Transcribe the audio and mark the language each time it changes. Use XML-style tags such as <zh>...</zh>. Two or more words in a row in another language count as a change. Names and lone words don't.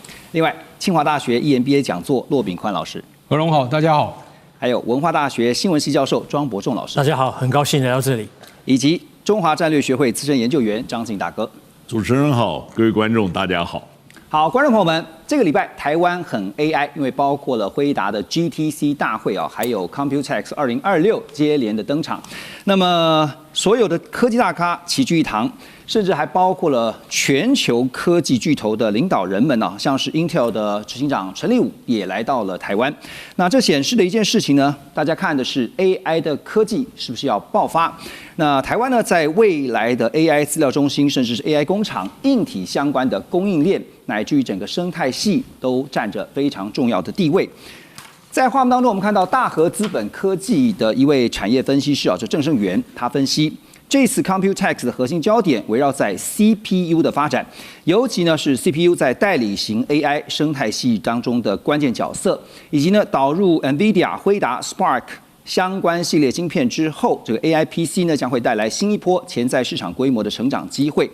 <zh>另外，清華大學 EMBA 講座駱炳寬老師。何榮好，大家好。還有文化大學新聞系教授莊伯仲老師。大家好，很高興來到這裡。以及中華戰略學會資深研究員張進大哥。主持人好，各位觀眾大家好。好，觀眾朋友們，這個禮拜台灣很 AI，因為包括了輝達的 GTC 大會啊，還有 Computex 2026接連的登場。那麼所有的科技大咖齊聚一堂，甚至還包括了全球科技巨頭的領導人們啊，像是 Intel 的執行長陳立武也來到了台灣。那這顯示的一件事情呢，大家看的是 AI 的科技是不是要爆發？那台灣呢，在未來的 AI 資料中心，甚至是 AI 工廠、硬體相關的供應鏈，乃至於整個生態系，都占着非常重要的地位。在畫面當中，我們看到大和資本科技的一位產業分析師啊，這鄭勝元，他分析這次 Computex 的核心焦點圍繞在 CPU 的發展，尤其呢是 CPU 在代理型 AI 生態系當中的關鍵角色，以及呢導入 NVIDIA、輝達、Spark 相關系列晶片之後，這個</zh> <en>AI PC</en> <zh>呢將會帶來新一波潛在市場規模的成長機會。</zh>